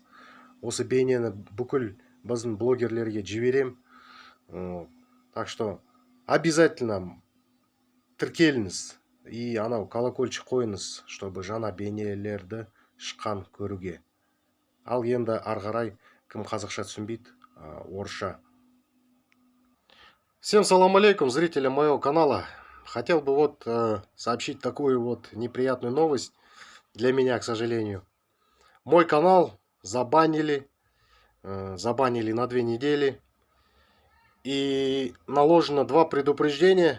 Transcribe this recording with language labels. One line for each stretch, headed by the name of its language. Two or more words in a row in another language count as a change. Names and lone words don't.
Kazakh: Осы бейнені бүкіл біздің блогерлерге жіберем.
Russian: Так что обязательно
Kazakh: тіркеліңіз и анау колокольчик қойыңыз, чтобы жаңа бейнелерді шыққан көруге. Ал енді ары қарай кім қазақша түсінбейді, орысша.
Russian: Всем
Arabic: سلام عليكم,
Russian: зрителям моего канала. Хотел бы сообщить такую неприятную новость для меня, к сожалению. Мой канал забанили на 2 недели. И наложено 2 предупреждения.